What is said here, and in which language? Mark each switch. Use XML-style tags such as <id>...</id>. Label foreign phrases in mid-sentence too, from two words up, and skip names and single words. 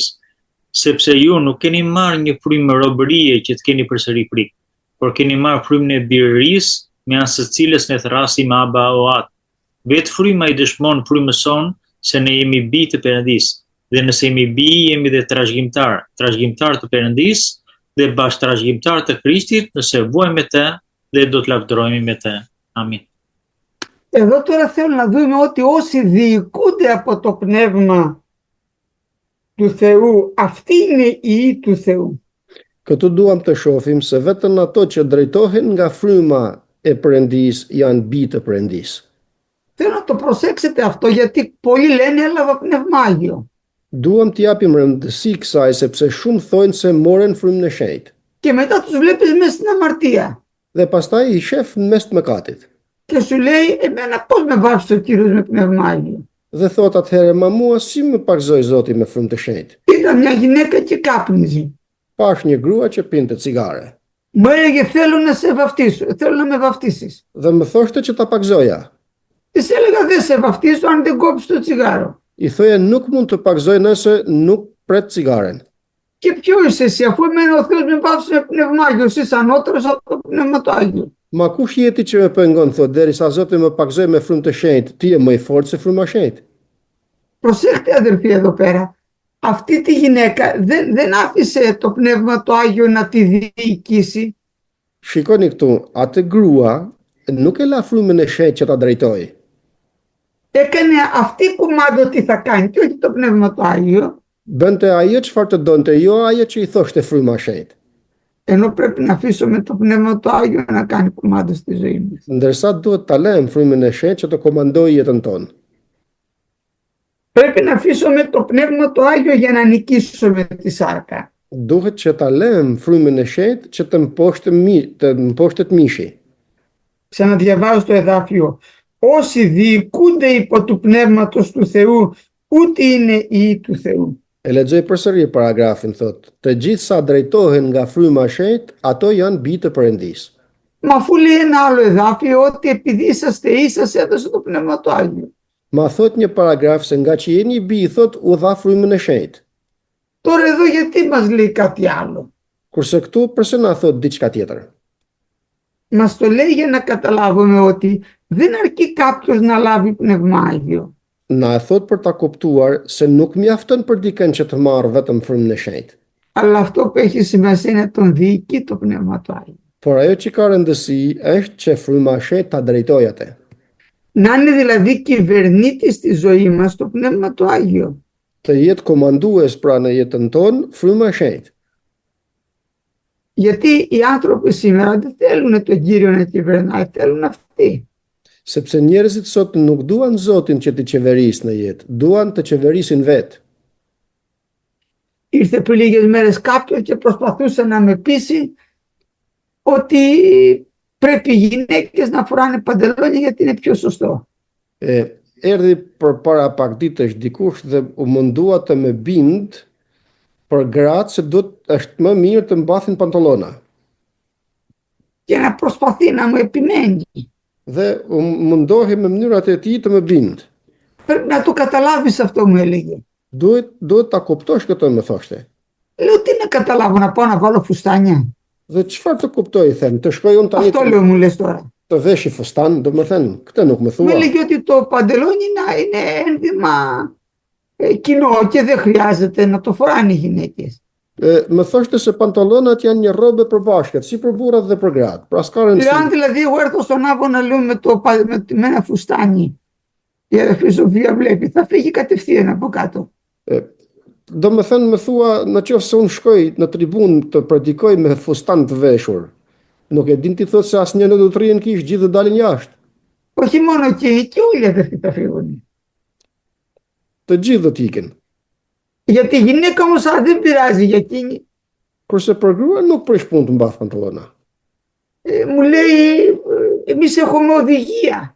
<sq>Sepse ju nuk keni marrë një frymë robërie që të keni përsëri frikë, por keni marrë frymën e birërisë me anë së cilës ne thrasim Aba Oat. Vetë fryma i dëshmon frymës sonë se ne jemi bijtë të Perëndis, dhe nëse jemi bijë jemi dhe trashëgimtar të Perëndis dhe bashkëtrashëgimtar të Krishtit, nëse vuajmë me të dhe do të lavdërojmë me të. Amin.</sq> <el>Εδώ τώρα θέλω να δούμε ότι όσοι διοικούνται από το Πνεύμα του Θεού, αυτοί είναι οι ιοί του Θεού.</el> <sq>Këtu duam të shohim se vetëm ato që drejtohen nga fryma e Perëndis janë bijtë të Perëndis.</sq> <el>Θέλω να το προσέξετε αυτό γιατί πολλοί λένε έλαβα Πνεύμα Άγιο.</el> <sq>Duam t'i japim rëndësi kësaj sepse shumë thonë se morën frymën e shenjtë.</sq> <el>Και μετά τους βλέπεις μέσα στην αμαρτία.</el> <sq>Dhe pastaj i shef në mes të mëkatit.</sq> <el>Και σου λέει εμένα πώς με βάφησε ο Κύριος με Πνεύμα Άγιο.</el> <sq>Dhe thot atëherë, ma mua si më pakzoi Zoti me frymë të shenjtë.</sq> <el>Ήταν μια γυναίκα και κάπνιζε.</el> <sq>Pash një grua që pinte cigare.</sq> <el>Μου έλεγε θέλω να σε βαφτίσω, θέλω να με βαφτίσεις.</el> <sq>Dhe më thoshte që ta pakzoja.</sq> <el>Της έλεγα δεν σε βαφτίσω αν δεν κόψεις το τσιγάρο.</el> <sq>I thoya nuk mund të pakzoj nëse nuk pret cigaren.</sq> <el>Και ποιο είσαι εσύ, αφού εμένα ο Θεός με βάφησε με Πνεύμα Άγιο, εσύ είσαι ανώτερος από το Πνεύμα το Άγιο.</el> <sq>Ma kush jeti që me pengon, thot, derisa Zoti më pakzoi me frymë të shenjtë, ti je më i fortë se fryma e shenjtë.</sq> <el>Προσέχτε αδερφοί εδώ πέρα, αυτή τη γυναίκα δεν άφησε το Πνεύμα το Άγιο να τη διοικήσει.</el> <sq>Shikoni këtu, atë grua nuk e la frymën e shenjtë që ta drejtojë.</sq> <el>Έκανε αυτή κουμάντο τι θα κάνει και όχι το Πνεύμα το Άγιο.</el> <sq>Bënte ajo çfarë të donte, jo ajo që i thoshte fryma e shenjtë.</sq> <el>Ενώ πρέπει να αφήσουμε το Πνεύμα το Άγιο να κάνει κουμάντο στη ζωή μας.</el> <sq>Ndërsa duhet ta lëm frymën e shenjtë që të komandojë jetën tonë.</sq> <el>Πρέπει να αφήσουμε το Πνεύμα το Άγιο για να νικήσουμε τη σάρκα.</el> <sq>Duhet që ta lëm frymën e shenjtë që të mposhtet mishi.</sq> <el>Ξαναδιαβάζω το εδάφιο. Όσοι διοικούνται υπό του Πνεύματος του Θεού, ούτε είναι ιοί του Θεού.</el> <sq>E lexoj përsëri paragrafin, thot, të gjithë sa drejtohen nga fryma e shenjtë, ato janë bijtë të Perëndisë.</sq> <el>Μα αφού λέει ένα άλλο εδάφιο ότι επειδή είσαστε ή σας έδωσε το Πνεύμα το Άγιο.</el> <sq>Ma thot një paragraf se nga që jeni bij, thot, u dha frymën e shenjtë.</sq> <el>Τώρα εδώ γιατί μας λέει κάτι άλλο.</el> <sq>Kurse këtu pse na thot diçka tjetër?</sq> <el>Μας το λέει για να καταλάβουμε ότι δεν αρκεί κάποιος να λάβει Πνεύμα Άγιο.</el> <sq>Na e thot për ta kuptuar se nuk mjafton për dikën që të marrë vetëm frymën e shenjtë.</sq> <el>Αλλά αυτό που έχει σημασία είναι τον διοικεί το Πνεύμα του Άγιο.</el> <sq>Por ajo që ka rëndësi është që fryma e shenjtë ta drejtojë atë.</sq> <el>Να είναι δηλαδή κυβερνήτης στη ζωή μας το Πνεύμα του Άγιο.</el> <sq>Të jetë komandues pra në jetën tonë fryma e shenjtë.</sq> <el>Γιατί οι άνθρωποι σήμερα δεν θέλουν τον Κύριο να κυβερνάει, θέλουν αυτοί.</el> <sq>Sepse njerëzit sot nuk duan Zotin që të qeverisë në jetë, duan të qeverisin vetë.</sq> <el>Ήρθε πριν λίγες μέρες κάποιος και προσπαθούσε να με πείσει ότι πρέπει οι γυναίκες να φοράνε παντελόνια γιατί είναι πιο σωστό.</el> <sq>Erdhi për para pak ditësh dikush dhe u mundua të më bind për gratë se është më mirë të mbathin pantallona.</sq> <el>Και να προσπαθεί να μου επιμένει.</el> <sq>Dhe u mundohi me mënyrat e tij të më bind.</sq> <el>Πρέπει να το καταλάβεις αυτό, μου έλεγε.</el> <sq>Duhet ta kuptosh këtë, më thoshte.</sq> <el>Λέω τι να καταλάβω, να πάω να βάλω φουστάνια.</el> <sq>Dhe çfarë të kuptoj, them, të shkoj unë tani</sq> <el>Αυτό λέω, μου λες τώρα.</el> <sq>të veshi fustan, domethënë, këtë nuk më</sq> <el>Μου</el> <sq>thua.</sq> <el>έλεγε ότι το παντελόνι είναι ένδυμα κοινό και δεν χρειάζεται να το φοράνε οι γυναίκες.</el> <sq>Më thoshte se pantallonat janë një rrobe e përbashkët, si për burrat dhe për gratë. Pra s'ka</sq> <el>Λέω</el> <sq>rëndësi.</sq> <el>αν δηλαδή εγώ έρθω στον Άβωνα, λέω με ένα φουστάνι, η αδερφή Σοφία βλέπει, θα φύγει κατευθείαν από κάτω.</el> <sq>Do më thënë, më thua, në qoftë se unë shkoj në tribun të predikoj me fustan të veshur, nuk e din ti thot se asnjë nuk do të rrihen kish, gjithë do dalin jashtë.</sq> <el>Όχι μόνο εκείνοι, και όλοι οι αδερφοί θα φύγουν.</el> <sq>Të gjithë do t'ikin.</sq> <el>Γιατί η γυναίκα όμως δεν πειράζει για εκείνη.</el> <sq>Kurse për grua nuk prish punë të mbath pantallona.</sq> <el>Μου λέει, εμείς έχουμε οδηγία.</el>